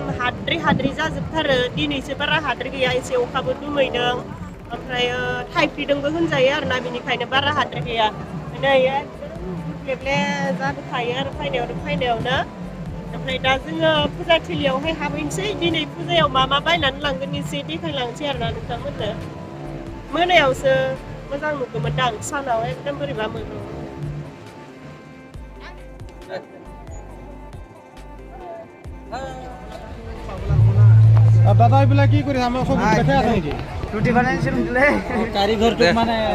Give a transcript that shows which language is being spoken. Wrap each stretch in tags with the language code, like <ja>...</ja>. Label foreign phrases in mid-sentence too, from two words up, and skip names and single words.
<brx>हाद्रि जाजोबथारो दिनैसो बारा हाद्रि गैया एसे अखाबो दुमैदों ओमफ्राय थाइफ्रिदोंबो होनजायो आरोना बेनिखायनो बारा हाद्रि गैया नै एकदम गुग्लेब्ले जाबोखायो आरो फैनायावनो ओमफ्राय दा जोङो फुजा थिलियावहाय हाबहैनोसै दिनै फुजायाव मा मा बायनानै लांगोन एसे देखायलांसै आरोना नोंथांमोननो मोनायावसो मोजां नुगौमोनदां सानाव एकदम बोरैबा मोनो</brx> <as>দাদা এইবিলাক কি কৰি আমাৰ চব দেখাই আছে নেকি ৰুটি বনাইছিল বোলে কাৰিকৰটো মানে</as>